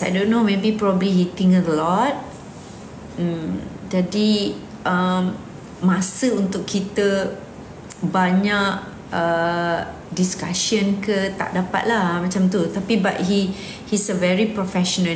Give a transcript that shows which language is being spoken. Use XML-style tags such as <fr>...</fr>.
<en>I don't know, maybe probably he think a lot.</en> <ms>Jadi masa untuk kita banyak discussion ke tak dapat lah macam tu.</ms> <en>Tapi but he's a very professional.</en>